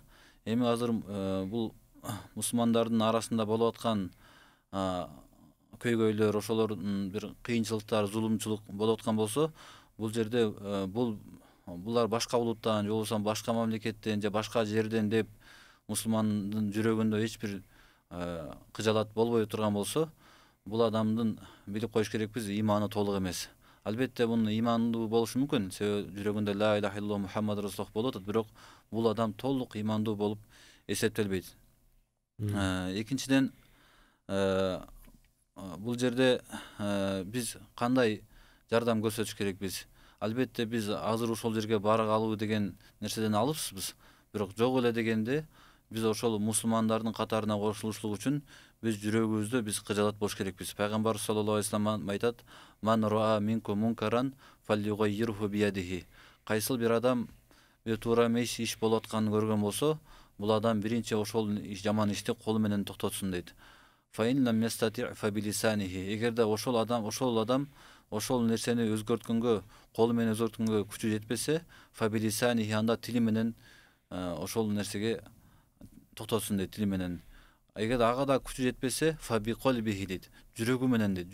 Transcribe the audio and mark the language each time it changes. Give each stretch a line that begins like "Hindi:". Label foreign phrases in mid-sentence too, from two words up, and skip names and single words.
Kyrgyz: Эми азыр бул мусулмандардын арасында болуп аткан көйгөйлөр, ошолордун бир кыйынчылыктар, зулумчулук болуп аткан болсо, бул жерде булар башка улуттан же болбосо башка мамлекеттен же башка жерден деп мусулмандын жүрөгүндө эч бир кыжалат болбой турган болсо, бул адамдын билип коюш керекпиз, иманы толук эмес. Албетте мунун имандуу болушу мүмкүн, себеби жүрөгүндө
Arabic: لا إله إلا الله محمد رسول الله
Kyrgyz: болуп атат, бирок бул адам толук имандуу болуп эсептелбейт. Экинчиден, бул жерде биз кандай жардам көрсөтүш керекпиз? Албетте биз азыр ошол жерге бара калуу деген нерседен алыпсызбыз, бирок жок эле дегенде биз ошол мусулмандардын катарына кошулушлук үчүн биз жүрөгүбүздө биз кыжалат болуш керекпиз. Пайгамбар
Arabic: صلى الله عليه وسلم
Kyrgyz: айтат:
Arabic: "من رأى منكم منكرا فليغيره بيده".
Kyrgyz: Кайсыл бир адам туура эмес иш болуп атканын көргөн болсо, бул адам биринчи ошол жаман ишти колу менен токтотсун дейт.
Arabic: فإن لم يستطع فبلسانه.
Kyrgyz: Эгерде ошол адам ошол нерсени өзгөрткөнгө, колу менен өзгөрткөнгө күчү жетпесе,
Arabic: فبلسانه,
Kyrgyz: анда тили менен ошол нерсеге токтотсун дейт, тили менен. Эгер ага да күчү жетпесе,
Arabic: فبقلبه
Kyrgyz: дейт, жүрөгү менен дейт.